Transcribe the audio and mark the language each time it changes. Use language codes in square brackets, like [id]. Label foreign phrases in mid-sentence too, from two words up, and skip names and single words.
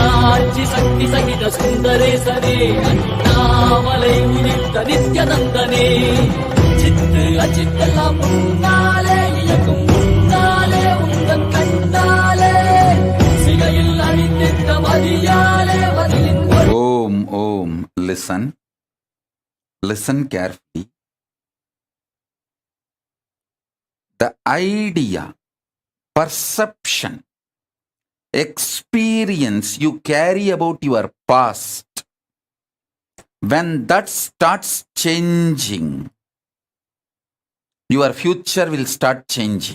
[ta] சக்தி சஹித சுந்தரே சரே அண்ணாமலை உதித நித்யநந்தனே சித்து அச்சித்தெல்லாம் முன்னாலே இயக்கும் முன்னாலே உந்தன் கண்ணாலே சிகையில் அணிந்திட்ட மதியாலே பதிலின் [sa] Om. [en] Listen carefully. The idea, perception, experience you carry about your past, when that starts changing, your future will start changing.